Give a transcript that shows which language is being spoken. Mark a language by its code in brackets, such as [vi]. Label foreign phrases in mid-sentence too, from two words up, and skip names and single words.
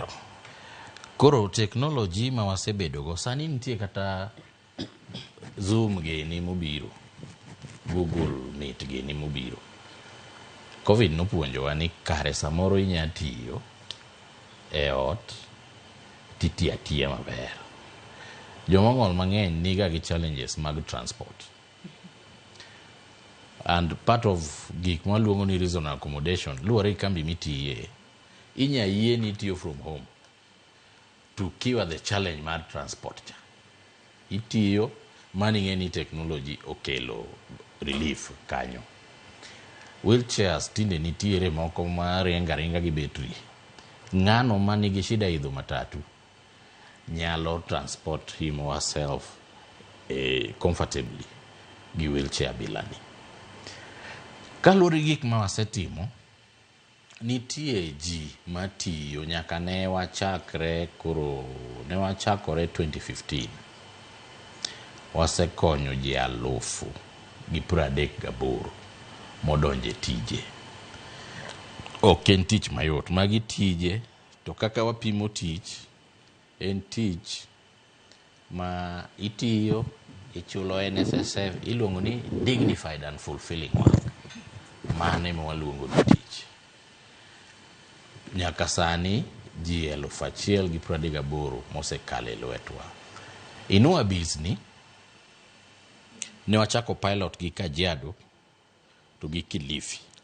[luo] Koro teknoloji ma wasebedo go sani nitie kata Zoom gini mobiro, Google Meet gini mobiro. Covid nopuonjowa ni kare samoro inya tiyo e ot titi atiya maber. Jomong'ol mang'eny niga gi challenges mag transport. [en] And part of [luo] gik maluongo ni [en] reasonable accommodation [luo] luwore kambi mitiye. Inya yie ni tiyo [en] from home [luo] to kiwa [en] the challenge [luo] mar transport cha. Itiyo mani ng'eni technology okelo relief kanyo. Wheelchairs tinde nitiere moko ma ringa gi betri. Ng'ano manigi shida idho matatu nyalo [en] transport him or herself comfortably [luo] gi wheelchair bilani. Kaluwore gik ma wasetimo, nitie ji matiyo nyaka ne wachakore 2015. Wasekonyo ji 1,038 modonje tije. Ok en tich mayot. Magi tije to kaka wapimo tich en tich ma itiyo ichulo NSSF iluongo ni [en] dignified and fulfilling work. [luo] Mane ma waluongo ni tich. Nyaka sani ji 1,038 mosekalo e lwetwa. Inua Biz ni ne wachako pilot gi Kajiado to gi Kilifi.